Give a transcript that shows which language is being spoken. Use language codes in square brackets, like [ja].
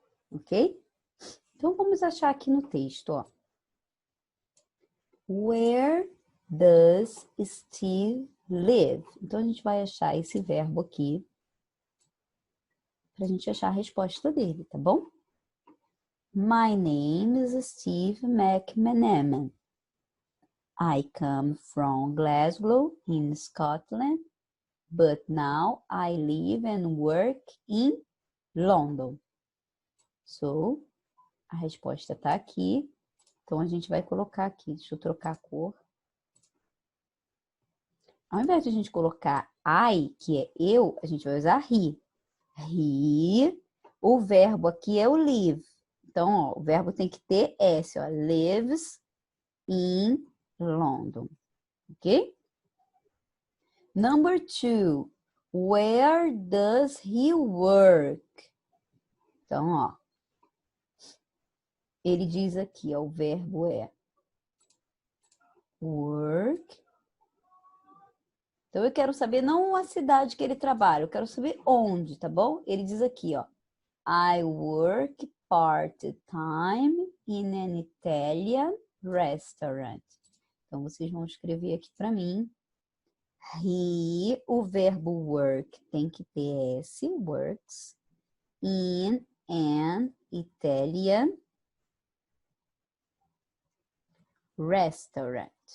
[en] Ok? [pt] Então, vamos achar aqui no texto, ó. [en] Where does Steve live? [pt] Então, a gente vai achar esse verbo aqui para a gente achar a resposta dele, tá bom? [en] My name is Steve McManaman. I come from Glasgow in Scotland, but now I live and work in London. [pt] So, a resposta está aqui. Então, a gente vai colocar aqui. Deixa eu trocar a cor. Ao invés de a gente colocar I, que é eu, a gente vai usar he. He. O verbo aqui é o live. Então, ó, o verbo tem que ter S, ó. [en] Lives in London. Ok? Number 2. Where does he work? [pt] Então, ó. Ele diz aqui, ó, o verbo é work. Então, eu quero saber não a cidade que ele trabalha, eu quero saber onde, tá bom? Ele diz aqui, ó. [en] I work part-time in an Italian restaurant. [pt] Então, vocês vão escrever aqui para mim. He, o verbo work tem que ter S, [en] works, in an Italian restaurant.